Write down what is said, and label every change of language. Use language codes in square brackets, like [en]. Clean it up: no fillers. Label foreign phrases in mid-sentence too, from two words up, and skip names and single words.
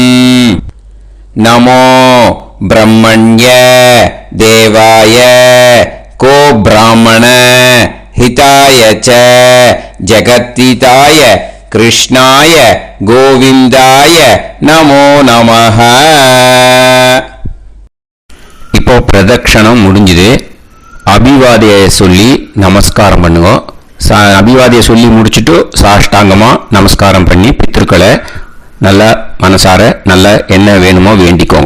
[sa] नमो ब्रह्मण्य देवाय को ब्राह्मण हिताय च जगद्हिताय कृष्णाय गोविंदाय नमो नमः. [ta] இப்போ பிரதட்சணம் முடிஞ்சுது. அபிவாதியை சொல்லி நமஸ்காரம் பண்ணுங்க. அபிவாதியை சொல்லி முடிச்சுட்டு சாஷ்டாங்கமா நமஸ்காரம் பண்ணி பித்ருக்களை நல்லா மனசார நல்லா என்ன வேணுமோ வேண்டிக்கோங்க.